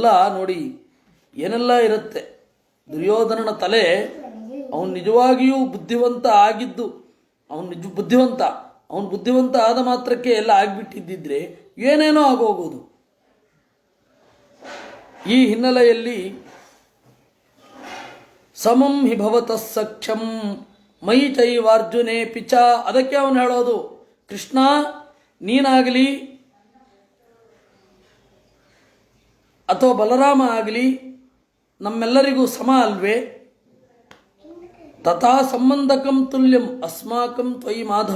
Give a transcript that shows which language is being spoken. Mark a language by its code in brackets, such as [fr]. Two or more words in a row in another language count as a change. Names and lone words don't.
[kn] ನೋಡಿ ಏನೆಲ್ಲ ಇರುತ್ತೆ ದುರ್ಯೋಧನನ ತಲೆ. ಅವನು ನಿಜವಾಗಿಯೂ ಬುದ್ಧಿವಂತ ಆಗಿದ್ದು, ಅವನು ಬುದ್ಧಿವಂತ ಆದ ಮಾತ್ರಕ್ಕೆ ಎಲ್ಲ ಆಗಿಬಿಟ್ಟಿದ್ದಿದ್ರೆ ಏನೇನೋ ಆಗೋಗೋದು. ಈ ಹಿನ್ನೆಲೆಯಲ್ಲಿ [sa] ಸಮಂ ಹಿ ಭವತಃ ಸಖ್ಯಂ ಮೈ ಚೈವಾರ್ಜುನೇ ಪಿಚ. [kn] ಅದಕ್ಕೆ ಅವನು ಹೇಳೋದು, ಕೃಷ್ಣ ನೀನಾಗಲಿ ಅಥವಾ ಬಲರಾಮ ಆಗಲಿ ನಮ್ಮೆಲ್ಲರಿಗೂ ಸಮ ಅಲ್ವೇ? [sa] ತಥಾ ಸಂಬಂಧಕಂ ತುಲ್ಯಂ ಅಸ್ಮಾಕಂ ತ್ವಯಿ ಮಾಧವ.